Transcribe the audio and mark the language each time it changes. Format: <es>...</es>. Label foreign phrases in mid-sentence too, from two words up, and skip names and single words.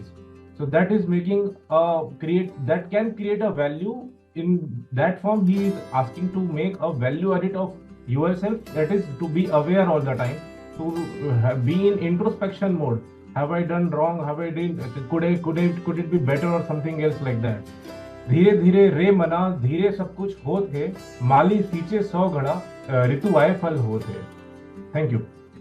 <en>So that is making that can create a value. In that form, he is asking to make a value added of yourself, that is to be aware all the time, to be in introspection mode. Have I done wrong? Have I done? Could it be better or something else like that?</en> <hi>धीरे धीरे रे मना धीरे सब कुछ होत है, माली सींचे 100 घड़ा ऋतु आए फल होत है.</hi> <en>Thank you.</en>